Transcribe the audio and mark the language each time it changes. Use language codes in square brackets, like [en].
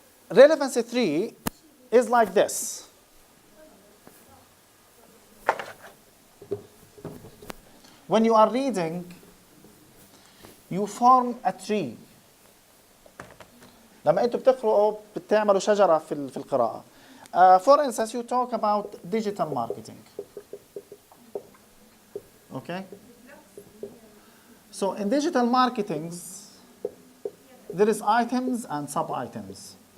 [en] Relevancy tree is like this. When you are reading, you form a tree. [ar] لما أنتوا بتقرأوا بتعملوا شجرة في القراءة. [en] For instance, you talk about digital marketing. Okay? So in digital marketing, there is items and sub-items.